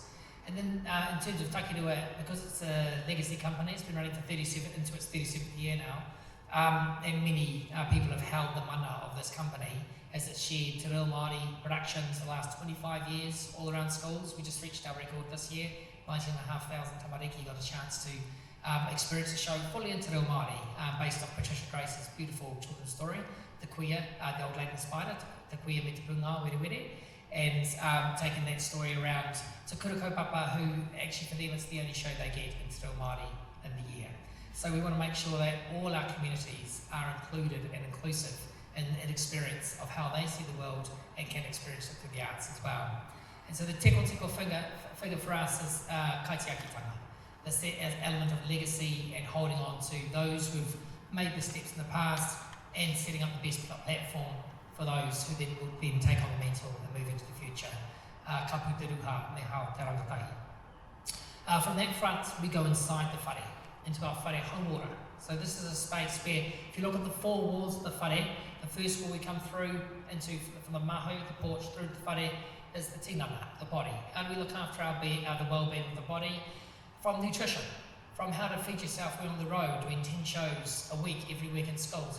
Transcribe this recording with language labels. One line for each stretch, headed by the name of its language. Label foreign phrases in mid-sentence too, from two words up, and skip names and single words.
English: And then in terms of Taki Rua, because it's a legacy company, it's been running for into its 37th year now, and many people have held the mana of this company as it's shared
Māori: Te Reo Māori
English: productions the last 25 years all around schools. We just reached our record this year. 19,500 tamariki got a chance to experience a show fully in
Māori: Te Reo Māori,
English: based off Patricia Grace's beautiful children's story, The Kuia, the Old Lady Spider, The Kuia me te punga were were, and taking that story around to
Māori: Kura Kaupapa,
English: who actually for them it's the only show they get in
Māori: Te Reo Māori
English: in the year. So we want to make sure that all our communities are included and inclusive in an experience of how they see the world and can experience it through the arts as well. And so the teko figure for us is kaitiakitanga, this element of legacy and holding on to those who've made the steps in the past and setting up the best platform for those who then will then take on the mantle and move into the future.
Māori: Ka pu te ruha me hao te rangatahi.
English: From that front, we go inside the whare, into our
Māori: whare hauora.
English: So this is a space where, if you look at the 4 walls of the whare, the first wall we come through into, from the mahu, the porch, through the whare, is the tinana, the body. How do we look after the well-being of the body? From nutrition, from how to feed yourself when on the road, doing 10 shows a week, every week in schools.